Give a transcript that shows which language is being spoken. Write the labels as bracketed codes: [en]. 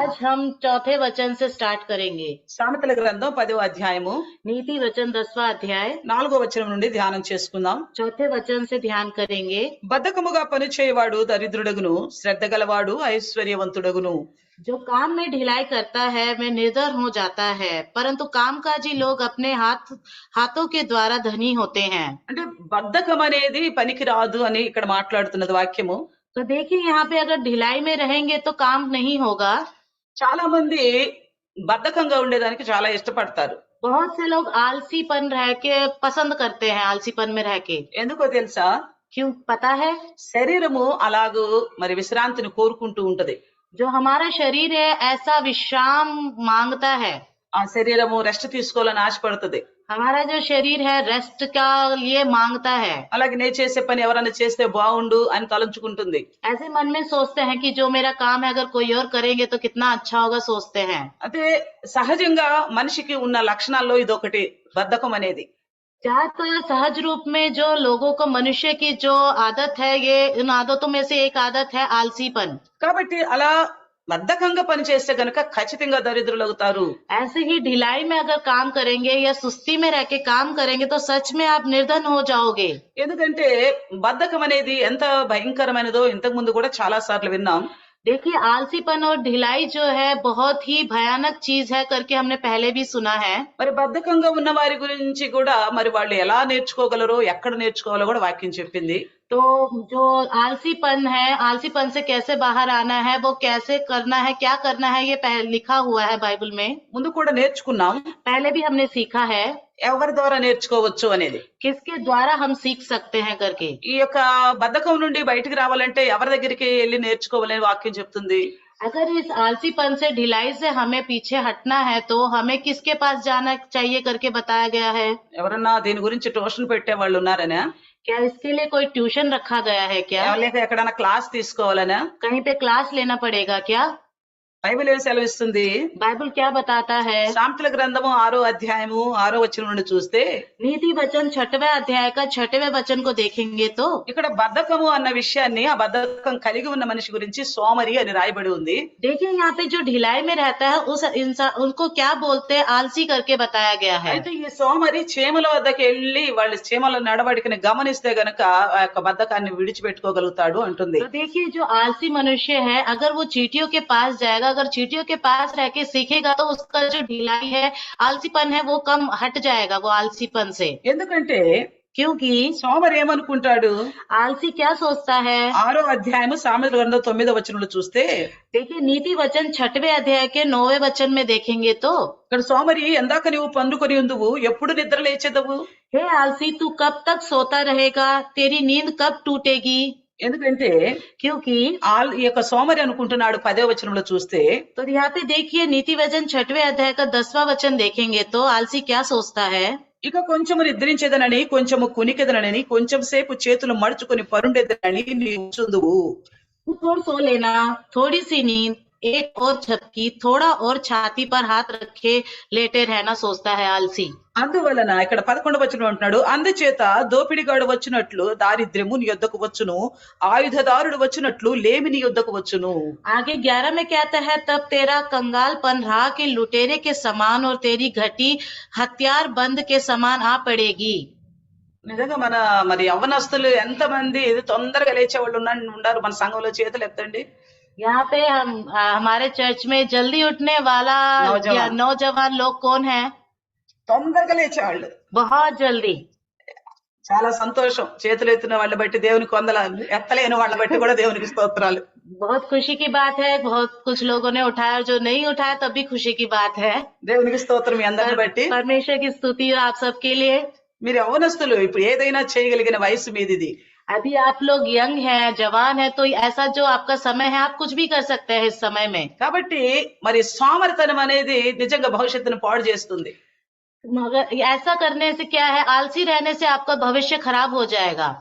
[hi] आज हम चौथे वचन से स्टार्ट करेंगे। [te] సామెతల గ్రంథం 10వ అధ్యాయము [hi] नीति वचन 10वां अध्याय [te] 4వ వచనం నుండి ధ్యానం చేసుకుందాం. [hi] चौथे वचन से ध्यान करेंगे। [te] బద్ధకముగా పనిచేయవాడు దరిద్రుడగును, శ్రద్ధ గలవాడు ఐశ్వర్యవంతుడగును. [hi] जो काम में ढिलाई करता है वह निर्धन हो जाता है, परंतु कामकाजी लोग अपने हाथों के द्वारा धनी होते हैं। [te] అంటే బద్ధకం అనేది పనికి రాదు అని ఇక్కడ మాట్లాడుతున్నది వాక్యము. [hi] तो देखिए यहाँ पे अगर ढिलाई में रहेंगे तो काम नहीं होगा। [te] చాలా మంది బద్ధకంగా ఉండేదానికి చాలా ఇష్టపడతారు. [hi] बहुत से लोग आलसीपन रह के पसंद करते हैं, आलसीपन में रह के। [te] ఎందుకో తెలుసా? [hi] क्यों पता है? [te] శరీరము అలాగూ మరి విశ్రాంతిని కోరుకుంటూ ఉంటది. [hi] जो हमारा शरीर है ऐसा विश्राम मांगता है। [te] ఆ శరీరము రెస్ట్ తీసుకోవాలని ఆశపడుతుంది. [hi] हमारा जो शरीर है रेस्ट का लिए मांगता है। [te] అలాగే నేను చేసే పని ఎవరైనా చేస్తే బాగుండు అని తలంచుకుంటుంది. [hi] ऐसे मन में सोचते हैं कि जो मेरा काम है अगर कोई और करेंगे तो कितना अच्छा होगा, सोचते हैं। [te] అదే సహజంగా మనిషికి ఉన్న లక్షణాల్లో ఇదొకటి బద్ధకం అనేది. [hi] तो यह सहज रूप में जो लोगों को मनुष्य की जो आदत है, ये इन आदतों में से एक आदत है आलसीपन। [te] కాబట్టి అలా బద్ధకంగా పనిచేస్తే గనక ఖచ్చితంగా దరిద్రులవుతారు. [hi] ऐसे ही ढिलाई में अगर काम करेंगे या सुस्ती में रह के काम करेंगे तो सच में आप निर्धन हो जाओगे। [te] ఎందుకంటే బద్ధకం అనేది ఎంత భయంకరమైనదో ఇంతకు ముందు కూడా చాలా సార్లు విన్నాం. [hi] देखिए आलसीपन और ढिलाई जो है बहुत ही भयानक चीज है करके हमने पहले भी सुना है। [te] మరి బద్ధకంగా ఉన్న వారి గురించి కూడా మరి వాళ్ళు ఎలా నేర్చుకోగలరో ఎక్కడ నేర్చుకోవాలో కూడా వాక్యం చెప్పింది. [hi] तो जो आलसीपन है, आलसीपन से कैसे बाहर आना है, वो कैसे करना है, क्या करना है, ये लिखा हुआ है बाइबल में। [te] ముందు కూడా నేర్చుకున్నాం [hi] पहले भी हमने सीखा है [te] ఎవరి ద్వారా నేర్చుకోవచ్చు అనేది. [hi] किसके द्वारा हम सीख सकते हैं करके। [te] ఈ యొక్క బద్ధకం నుండి బయటికి రావాలంటే ఎవరి దగ్గరికి వెళ్ళి నేర్చుకోవాలని వాక్యం చెప్తుంది. [hi] अगर इस आलसीपन से ढिलाई से हमें पीछे हटना है तो हमें किसके पास जाना चाहिए करके बताया गया है। [te] ఎవరన్నా దీని గురించి ట్యూషన్ పెట్టే వాళ్ళు ఉన్నారనా? [hi] क्या इसके लिए कोई ट्यूशन रखा गया है क्या? [te] లేక ఎక్కడైనా క్లాస్ తీసుకోవాలనా? [hi] कहीं पे क्लास लेना पड़ेगा क्या? [te] బైబిల్ ఏం సెలవిస్తుంది? [hi] बाइबल क्या बताता है? [te] సామెతల గ్రంథము 6వ అధ్యాయము 6వ వచనం నుండి చూస్తే [hi] नीति वचन 6वें अध्याय का 6वें वचन को देखेंगे तो [te] ఇక్కడ బద్ధకము అన్న విషయాన్ని ఆ బద్ధకం కలిగి ఉన్న మనిషి గురించి సోమరి అని రాయబడి ఉంది. [hi] देखिए यहाँ पे जो ढिलाई में रहता है उस इंसान, उनको क्या बोलते हैं, आलसी करके बताया गया है। [te] అయితే ఈ సోమరి చీమల వద్దకు వెళ్ళి వాళ్ళ చీమల నడవడికని గమనిస్తే గనక ఆ యొక్క బద్ధకాన్ని విడిచిపెట్టుకోగలుగుతాడు అంటుంది. [hi] तो देखिए जो आलसी मनुष्य है अगर वो चींटियों के पास जाएगा, अगर चींटियों के पास रह के सीखेगा तो उसका जो ढिलाई है, आलसीपन है, वो कम हट जाएगा वो आलसीपन से। [te] ఎందుకంటే [hi] क्योंकि [te] సోమరి ఏమనుకుంటాడు? [hi] आलसी क्या सोचता है? [te] 6వ అధ్యాయము సామెతల గ్రంథం 9వ వచనంలో చూస్తే [hi] देखिए नीति वचन 6वें अध्याय के 9वें वचन में देखेंगे तो [te] ఇక్కడ సోమరి ఎందాక నువ్వు పండుకొని ఉందువు, ఎప్పుడు నిద్ర లేచెదవు? [hi] हे आलसी तू कब तक सोता रहेगा, तेरी नींद कब टूटेगी। [te] ఎందుకంటే [hi] क्योंकि [te] ఈ యొక్క సోమరి అనుకుంటున్నాడు 10వ వచనంలో చూస్తే [hi] तो यहाँ पे देखिए नीति वचन 6वें अध्याय का 10वां वचन देखेंगे तो आलसी क्या सोचता है। [te] ఇక కొంచెము నిద్రించేదనని, కొంచెము కునికెదనని, కొంచెం సేపు చేతులు మడుచుకొని పరుండేదనని నీవు చుందువు. [hi] तू थोड़ा सो लेना, थोड़ी सी नींद, एक और झपकी, थोड़ा और छाती पर हाथ रखे लेटे रहना सोचता है आलसी। [te] అందువలన ఇక్కడ 11వ వచనం అంటున్నాడు, అందుచేత దోపిడిగాడు వచ్చినట్లు దారిద్ర్యము నీ యొద్దకు వచ్చును, ఆయుధదారుడు వచ్చినట్లు లేమి నీ యొద్దకు వచ్చును. [hi] आगे 11 में कहता है तब तेरा कंगालपन राह के लुटेरे के समान और तेरी घटी हथियार बंद के समान आ पड़ेगी। [te] నిజంగా మరి యవ్వనస్తులు ఎంత మంది తొందరగా లేచే వాళ్ళు ఉన్నారు మన సంఘంలో? చేతులు ఎత్తండి. [hi] यहाँ पे हमारे चर्च में जल्दी उठने वाला नौजवान लोग कौन है? [te] తొందరగా లేచేవాళ్ళు. [hi] बहुत जल्दी। [te] చాలా సంతోషం. చేతులు ఎత్తిన వాళ్ళ బట్టి దేవునికి వందనాలు, ఎత్తలేని వాళ్ళ బట్టి కూడా దేవునికి స్తోత్రాలు. [hi] बहुत खुशी की बात है, बहुत कुछ लोगों ने उठाया, जो नहीं उठाया तब भी खुशी की बात है। [te] దేవునికి స్తోత్రం మీ అందరిని బట్టి. [hi] परमेश्वर की स्तुति आप सबके लिए। [te] మీరు యవ్వనస్తులు, ఇప్పుడు ఏదైనా చేయగలిగిన వయసు మీదిది. [hi] अभी आप लोग यंग हैं, जवान है, तो ऐसा जो आपका समय है आप कुछ भी कर सकते हैं इस समय में। [te] కాబట్టి మరి సోమరితనం అనేది నిజంగా భవిష్యత్తును పాడు చేస్తుంది. [hi] मगर ऐसा करने से क्या है, आलसी रहने से आपका भविष्य खराब हो जाएगा।